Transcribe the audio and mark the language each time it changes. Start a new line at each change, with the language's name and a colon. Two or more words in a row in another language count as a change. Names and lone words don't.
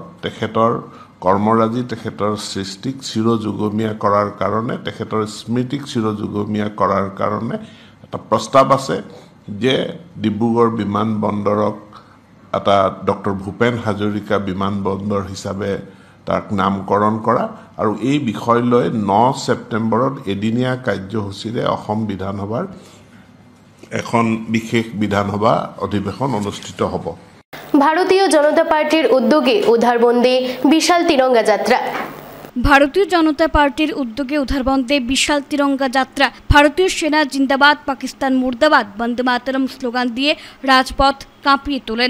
Assamese: তেখেতৰ কৰ্মৰাজি, তেখেতৰ সৃষ্টিক চিৰযুগমীয়া কৰাৰ কাৰণে, তেখেতৰ স্মৃতিক চিৰযুগমীয়া কৰাৰ কাৰণে এটা প্ৰস্তাৱ আছে যে ডিব্ৰুগড় বিমানবন্দৰক এটা ডক্টৰ ভূপেন হাজৰিকা বিমানবন্দৰ হিচাপে তাক নামকৰণ কৰা। আৰু এই বিষয় লৈ 9 ছেপ্টেম্বৰত এদিনীয়া কাৰ্যসূচীৰে অসম বিধানসভাৰ এখন বিশেষ বিধানসভা অধিবেশন অনুষ্ঠিত হ'ব।
Bangla: ভারতীয় জনতা পার্টির উদ্যোগে উধারবন্দে বিশাল তিরঙ্গা যাত্রা। ভারতীয় জনতা পার্টির উদ্যোগে উধারবন্দে বিশাল তিরঙ্গা যাত্রা। ভারতীয় সেনা জিন্দাবাদ, পাকিস্তান মুর্দাবাদ, বন্দে মাতরম স্লোগান দিয়ে রাজপথ কাঁপিয়ে তোলেন।